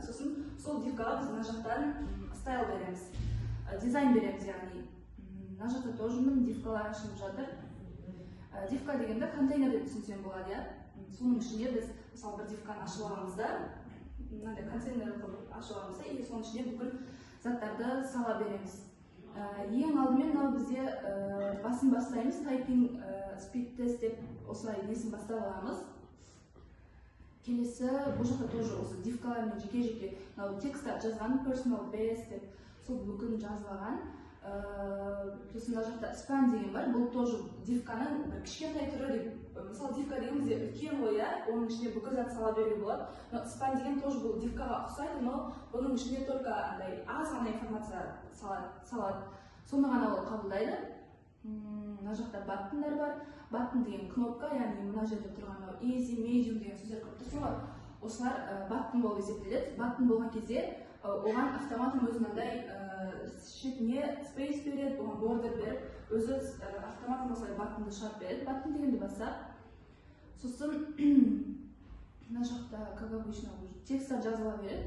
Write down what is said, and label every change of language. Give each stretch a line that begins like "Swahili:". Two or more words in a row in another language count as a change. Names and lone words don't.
Kazakh: Сосын сол дивкаға біз мына жақтан стайл береміз, дизайн береміз, яғни мына жақта тоже дивкалар ашылып жатыр. Дивка дегенде контейнер деп түсінсем болады, соның ішіне біз мысалы бір дивканы ашып аламыз да, мынандай контейнер қылып ашып аламыз да, и соның ішіне бүкіл заттарды сала береміз. Ең алдымен бізде басын бастаймыз,
English: typing speed test
Kazakh: деп осылай несін бастап аламыз. Келесі бұл жақта тоже осы дивкалармен жеке-жеке текстар жазған,
English: personal base
Kazakh: деп сол бүкілін жазылған. Сосын мына жақта span деген бар, бұл тоже дивканың бір кішкентай түрі деп. Мысалы дивка деген бізде үлкен ғой, оның ішіне бүкіл зат сала беруге болады. Span деген тоже бұл дивкаға ұқсайды, но бұның ішіне только аз ғана информация салады. Соны ғана ол қабылдайды. Мына жақта баттындар бар. Баттын деген кнопка, яғни мына жерде тұрған
English: easy, medium
Kazakh: деген сөздер көп тұрсын ғой. Осылар баттын болып есептеледі. Баттын болған кезде оған автоматом өзінандай шетіне space береді, оған border беріп, өзі автоматом осылай баттынды шығарып береді. Баттын дегенде басақ. Сосын мына жақта,
Russian: как обычно,
Kazakh: тексттар жазыла береді.